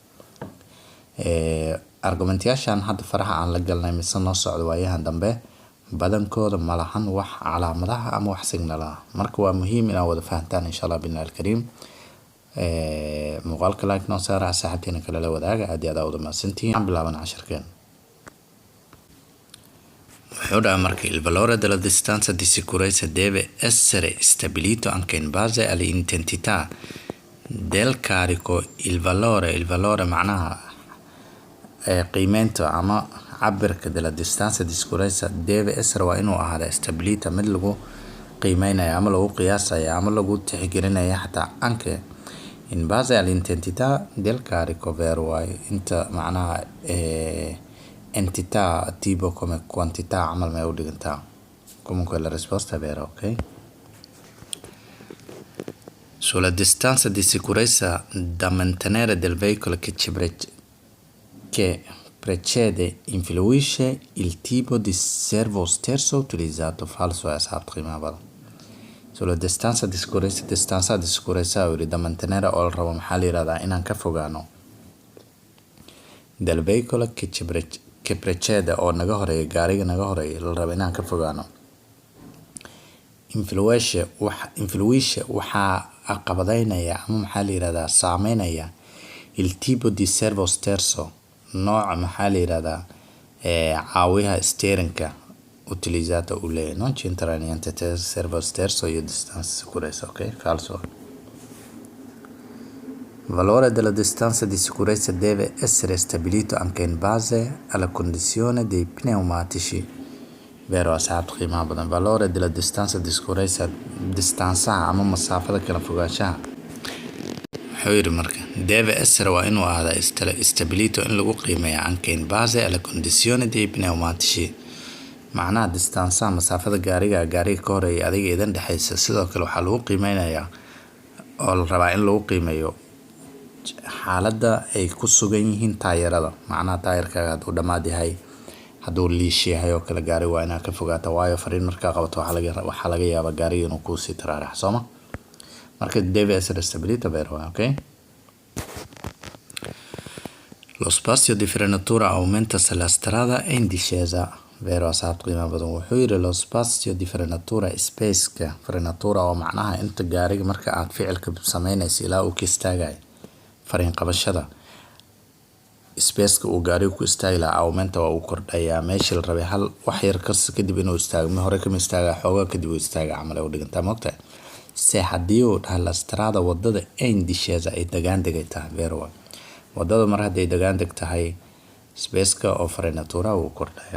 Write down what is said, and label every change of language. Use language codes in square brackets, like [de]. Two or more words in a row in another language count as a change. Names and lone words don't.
[so] Argumentayaashan hadda faraha aan la galnay mise noo socdo waayahan dambe badankooda ma lahan wax calaamadaha ama wax signal ah marka waa muhiim inaad wada fahantaan [ar] insha Allah billah al-karim. [so] muuqaalka like noo saara saaxiibteena kale la wadaaga aad iyo aad wada maasantiin aan bilaabana casharkeen. Wuxuu marka [it] il valore della distanza di sicurezza deve essere stabilito anche in base all'intensità del carico. Il valore [ar] معناها قيمته [so] ama cabirka [it] della distanza di sicurezza deve essere [so] waa inuu ahaada stabilita mid lagu qiimeynaya ama lagu qiyaasaya ama lagu tixgelinaya xataa anke [it] in base all'intensità del carico vero [so] waa inta macnaha [it] entità tipo come quantità [so] amal ma u dhigantaa [it] comunque la risposta è vera. Ok, sulla distanza di sicurezza da mantenere del veicolo che precede influisce il tipo di servo sterzo utilizzato. Falso è esatto prima volta. Sulla distanza di sicurezza da mantenere [so] o il rabo maxaa la yiraahdaa inaan ka fogaano [it] del veicolo che precede [so] oo naga horeeya gaariga naga horeeya la rabo inaan ka fogaano. Influisce waxaa caqabadaynaya ama maxaa la yiraahdaa saameynaya [it] il tipo di servo sterzo [so] nooca maxaa la yiraahdaa caawiyaha steerinka utilizzato u leeyahay [it] non c'entra niente servo sterzo [so] iyo [it] distanza sicurezza. Ok, falso. Valore della distanza di sicurezza deve essere stabilito anche in base alla condizione dei pneumatici. Vero, [so] asabto qiimaha badan. [it] Valore della distanza di sicurezza distanza [so] ama masaafada kala fogaanshaha حوير مركا [it] deve essere [so] waa inuu ahaada stabilito in lagu qiimeeyo [it] anche in base alla condizione dei pneumatici [so] macnaha distansa masaafada gaariga ka horeeya adiga idan dhaxaysa sidoo kale waxaa lagu qiimeynayaa oo la rabaa in lagu qiimeeyo xaaladda ay ku sugan yihiin taayirada macnaha taayirkaaga hadduu dhammaad yahay hadduu liish yahay oo kale gaari waa inaad ka fogaato waayo fariin markaa qabato waxaa laga yaabaa gaariga inuu kuusii taraarax sooma marka [it] deve essere stabilito vero. Ok, lo spazio di frenatura aumenta se la strada è in discesa. Vero, [so] asabto qiimaha badan. wuxuu yiri [it] lo spazio di frenatura [so] spaceka frenatura oo macnaha inta gaariga marka aad ficilka sameynayso ilaa uu ka istaagay fariin qabashada spaceka uu gaariga ku istaagi lahaa aumenta waa uu kordhayaa meeshii la rabay hal wax yar kadib inuu istaago ma hore kama istaagaa xoogaa kadib uu istaaga camal ay u dhigantaa moogtahay se haddii uu dhaha [it] la strada [so] wadada [it] in discesa [so] ay degaan degay tahay vero wadada mar hadday degaan deg tahay spaceka oo frenatura uu kordhaya.